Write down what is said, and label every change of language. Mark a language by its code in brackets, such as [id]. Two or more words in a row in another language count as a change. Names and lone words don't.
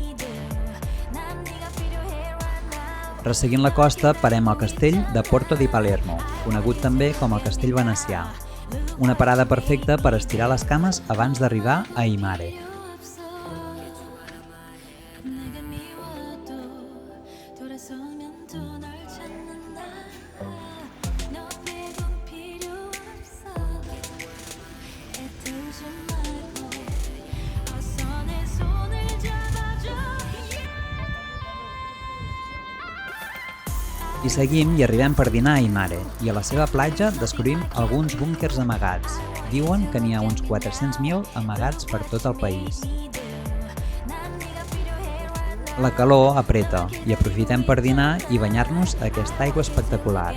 [ca] Resseguint la costa, parem al castell de Porto di Palermo, conegut també com el castell venecià. Una parada perfecta per estirar les cames abans d'arribar a Imare. [ko] 서면 또 널 찾는 나 너 빼곤 필요 없어 애들지 말고 어서 내 손을 잡아줘 [ca] I seguim i arribem per dinar a Aymare, i a la seva platja descobrim alguns búnquers amagats. Diuen que n'hi ha uns 400.000 amagats per tot el país. La calor apreta i aprofitem per dinar i banyar-nos a aquesta aigua espectacular.